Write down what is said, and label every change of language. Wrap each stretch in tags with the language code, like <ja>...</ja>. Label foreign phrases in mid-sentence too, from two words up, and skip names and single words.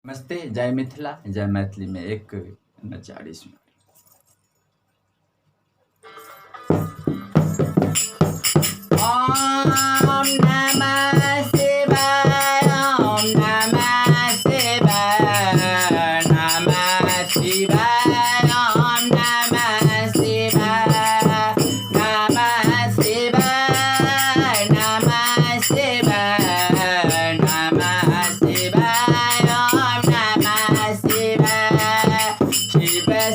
<mai>नमस्ते, जय मिथिला, जय मैथिली में एक नचारी सुनाई।</mai> <sa>ओम नमः शिवाय, ओम नमः शिवाय, नमः शिवाय, ओम नमः शिवाय, नमः शिवाय, नमः शिवाय, नमः शिवाय, ओम नमः शिवाय, शिव</sa>